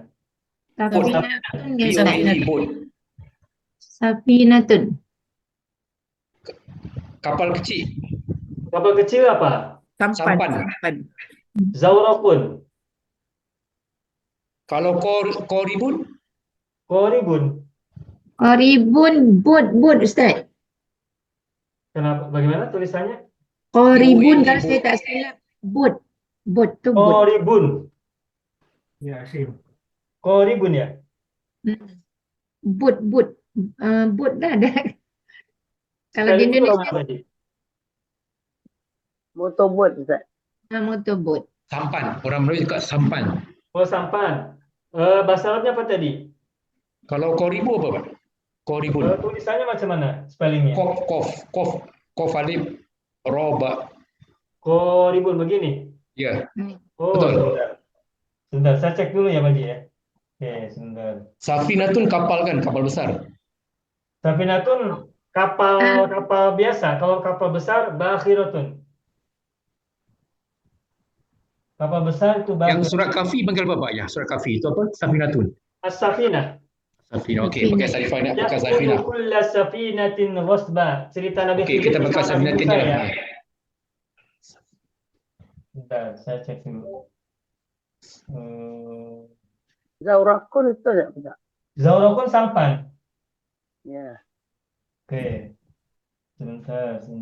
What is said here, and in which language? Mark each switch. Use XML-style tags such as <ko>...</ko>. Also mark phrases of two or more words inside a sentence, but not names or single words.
<ms>Safinatun ya Ustaz.</ms> <en>P-O-T-E, boat.</en> <ms>Safinatun. Kapal kecil. Kapal kecil apa? Sampan. Zauraqun. Kalau qaribun, Qoribun. Qaribun bot Ustaz. Kenapa? Bagaimana tulisannya? Qaribun kalau bot. saya tak silap bot. Bot tu bot. Qoribun. Ya, Qoribun ya. Bot. Bot dah ada. Kalau di Spelling itu Indonesia apa tadi? Motorbot Ustaz. motorbot. sampan. Orang Melayu cakap sampan. Oh, sampan. Bahasa Arabnya apa tadi? Kalau qaribu apa Pak? Qaribun. Tulisannya macam mana spellingnya?</ms> <ar>قاف ألف رابا.</ar> <ms>Qoribun begini. Ya, Oh, betul. sebentar, saya cek dulu ya Pak Haji ya. Oke, sebentar. Safinatun kapal kan, kapal besar. Safinatun kapal biasa. Kalau kapal besar, bakhiratun. Kapal besar itu Yang surat kafi panggil apa Pak? Ya, surat kafi itu apa? Safinatun. As-safinah. Safinah. Okey, pakai safinah, pakai Ya'khudhu safinah.</ms> <ar>كل سفينة غصبا.</ar> <ms>Cerita Nabi Okey, Khidir kita pakai bersama Nabi safinah Musa je. ya. Bentar, saya cek dulu. Zaurakun itu tak Ustaz? Zauraqun sampan. Ya. Oke. Sebentar.</ms>